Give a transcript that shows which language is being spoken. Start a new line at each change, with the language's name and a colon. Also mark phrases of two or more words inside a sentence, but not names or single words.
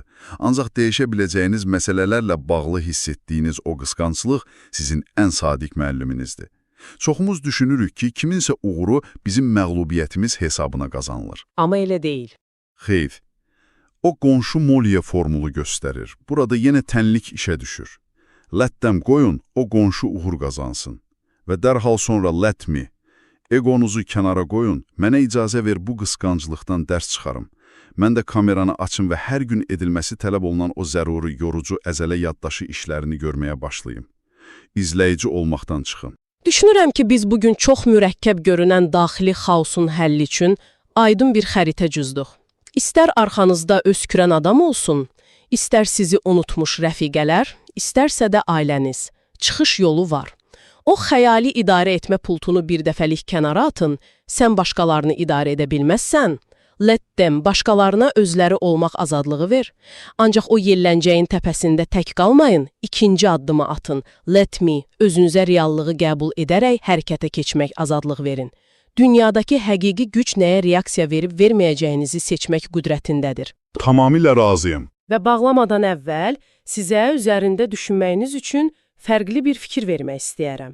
Azerbaijani: Ancaq dəyişə biləcəyiniz məsələlərlə bağlı hiss etdiyiniz o qısqanclıq sizin ən sadiq müəlliminizdir. Çoxumuz düşünürük ki, kiminsə uğuru bizim məğlubiyyətimiz hesabına qazanılır. Amma elə deyil. Xeyr. O qonşu Molye formulu göstərir. Burada yenə tənlik işə düşür.
English: Let them
Azerbaijani: qoyun, o qonşu uğur qazansın. Və dərhal sonra
English: let me.
Azerbaijani: Egonuzu kənara qoyun, mənə icazə ver bu qısqanclıqdan dərs çıxarım. Mən də kameranı açım və hər gün edilməsi tələb olunan o zəruri, yorucu, əzələ yaddaşı işlərini görməyə başlayım. İzləyici olmaqdan çıxın. Düşünürəm ki, biz bugün çox mürəkkəb görünən daxili xaosun həlli üçün aydın bir xəritə cüzdük. İstər arxanızda öskürən adam olsun, istər sizi unutmuş rəfiqələr, istərsə də ailəniz. Çıxış yolu var. O xəyali idarə etmə pultunu bir dəfəlik kənara atın, sən başqalarını idarə edə bilməzsən,
English: let them,
Azerbaijani: başqalarına özləri olmaq azadlığı ver. Ancaq o yelləncəyin təpəsində tək qalmayın, ikinci addımı atın,
English: let me,
Azerbaijani: özünüzə reallığı qəbul edərək hərəkətə keçmək azadlıq verin. Dünyadakı həqiqi güc nəyə reaksiya verib verməyəcəyinizi seçmək qüdrətindədir. Tamamilə razıyım. Və bağlamadan əvvəl sizə üzərində düşünməyiniz üçün fərqli bir fikir vermək istəyərəm.